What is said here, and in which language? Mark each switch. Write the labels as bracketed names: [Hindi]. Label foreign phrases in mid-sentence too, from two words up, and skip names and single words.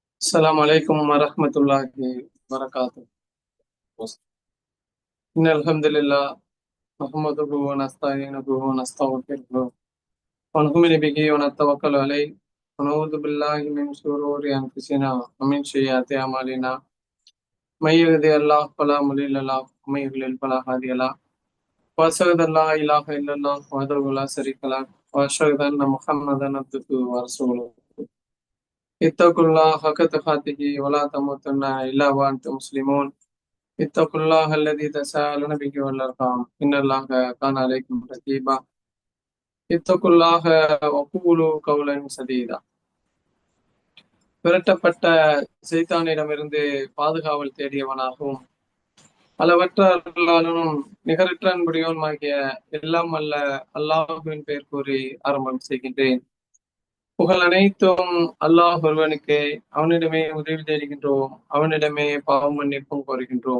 [Arabic] السلام عليكم ورحمة الله وبركاته. إن الحمد لله نحمده ونستعينه ونستغفره ونؤمن به ونتوكل عليه ونعوذ بالله من شرور أنفسنا ومن سيئات أعمالنا من يهده الله فلا مضل له ومن يضلل فلا هادي له وأشهد أن لا إله إلا الله وحده لا شريك له وأشهد أن محمدا عبده ورسوله اتقوا الله حق تقاته ولا تموتن إلا وأنتم مسلمون اتقوا الله الذي تساءلون به والأرحام إن الله كان عليكم رقيبا اتقوا الله وقولوا قولا سديدا. [Tamil] விரட்டப்பட்ட சைத்தானிடமிருந்து பாதுகாவல் தேடியவனாகவும் அளவற்ற அருளாளனும் நிகரற்ற அன்புடையவனுமாகிய எல்லாம் அல்ல அல்லாஹுவின் பெயர் கூறி ஆரம்பம் செய்கின்றேன். புகழ் அனைத்தும் அல்லாஹ் ஒருவனுக்கே, அவனிடமே உதவி தேடுகின்றோம், அவனிடமே பாவம் மன்னிப்பும் கோருகின்றோம்.